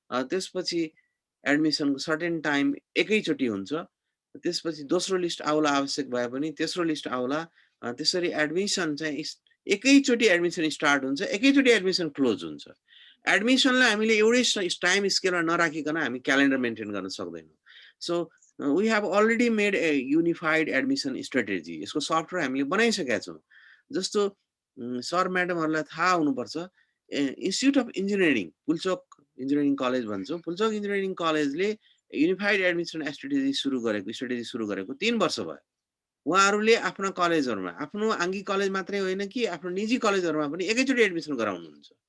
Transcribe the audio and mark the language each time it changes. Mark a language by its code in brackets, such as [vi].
[ne] त्यसपछि एडमिसनको certain time एकैचोटि हुन्छ। त्यसपछि दोस्रो लिस्ट आउला आवश्यक भए पनि तेस्रो लिस्ट आउला। त्यसरी एडमिसन चाहिँ एकैचोटि एडमिसन स्टार्ट हुन्छ, एकैचोटि एडमिसन क्लोज हुन्छ। एडमिसनलाई हामीले एउटै टाइम स्केलमा नराखिकन हामी क्यालेन्डर मेन्टेन गर्न सक्दैनौँ। [en] So we have already made a unified admission strategy. [ne] यसको सफ्टवेयर हामीले बनाइसकेका छौँ। जस्तो सर म्याडमहरूलाई थाहा हुनुपर्छ, institute of engineering Pulchowk engineering college भन्छौँ, Pulchowk engineering कलेजले unified admission strategy सुरु गरेको 3 वर्ष भयो। उहाँहरूले आफ्ना कलेजहरूमा, आफ्नो आङ्गी कलेज मात्रै होइन कि आफ्नो निजी कलेजहरूमा पनि एकैचोटि एडमिसन गराउनुहुन्छ।